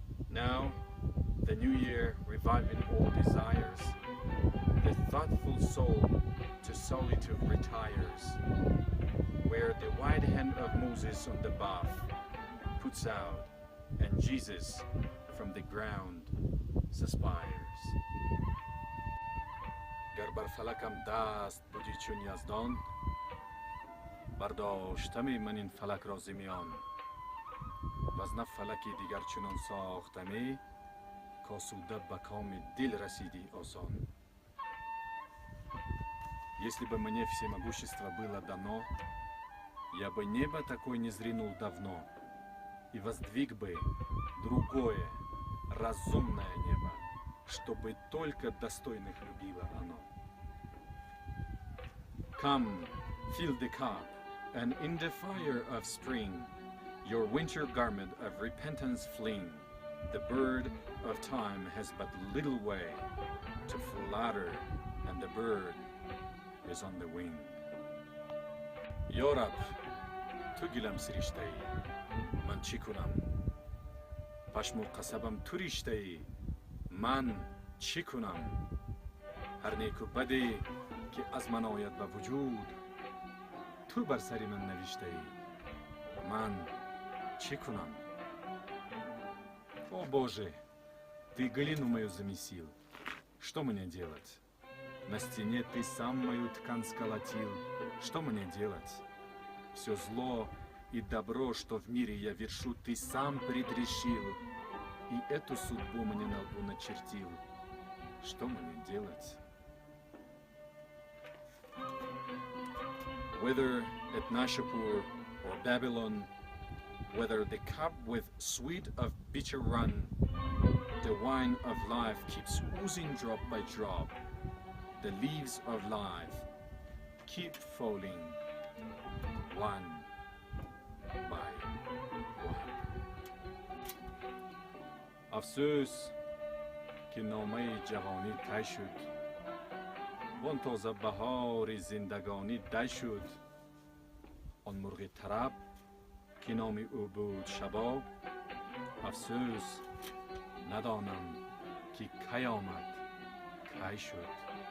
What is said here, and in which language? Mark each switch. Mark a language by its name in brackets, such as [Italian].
[English] Now, the new year reviving all desires, the thoughtful soul to solitude retires, where the white hand of Moses on the buff puts out, and Jesus from the ground suspires. [Persian] گر بر فلکم دست بودی چون یزدان، برداشتمی من این فلک را ز میان. وز نه فلکی دیگر چنان ساختمی، کاسوده به کام دل رسیدی آسان. [Russian] Если бы мне всемогущество было дано, я бы небо такое не зринул давно и воздвиг бы другое, разумное небо, чтобы только достойных любило оно. [English] Come, fill the cup, and in the fire of spring, your winter garment of repentance fling. The bird of time has but little way to flutter, and the bird is on the wing. [Persian] یا رب، تو گلم سریشته ای، من چی کنم؟ پشم و قصبم تو ریشته ای، من چی کنم؟ هر نیک و بدی که از من آید به وجود، تو بر سری من نوشته ای، من چی کنم؟ [Russian] О Боже, ты глину мою замесил, что мне делать? На стене ты сам мою ткань сколотил, что мне делать? Все зло и добро, что в мире я вершу, ты сам предрешил, и эту судьбу мне на лбу начертил. Что мне делать? [English] Whether at Nashapur or Babylon, whether the cup with sweet of bitter run, the wine of life keeps oozing drop by drop. The leaves of life keep falling one by one. [Persian] افسوس که نامه جوانی طی شد، وان تازه بهار زندگانی دی شد. آن مرغ طرب که نام او بود شباب، افسوس ندانم که کی آمد کی شد.